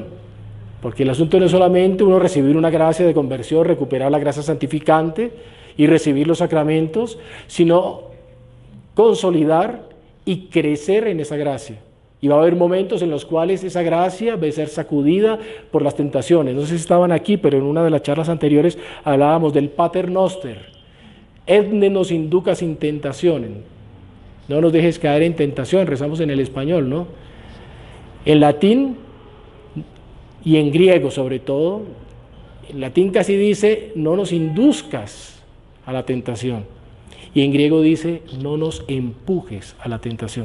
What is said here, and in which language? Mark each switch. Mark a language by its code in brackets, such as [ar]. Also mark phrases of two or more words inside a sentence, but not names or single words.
[es] Porque el asunto no es solamente uno recibir una gracia de conversión, recuperar la gracia santificante y recibir los sacramentos, sino consolidar y crecer en esa gracia. Y va a haber momentos en los cuales esa gracia va a ser sacudida por las tentaciones. No sé si estaban aquí, pero en una de las charlas anteriores hablábamos del Pater Noster. [la] Etne nos inducas in tentacionem. [es] No nos dejes caer en tentación, rezamos en el español, ¿no? En latín y en griego sobre todo, en latín casi dice, no nos induzcas a la tentación. Y en griego dice, no nos empujes a la tentación.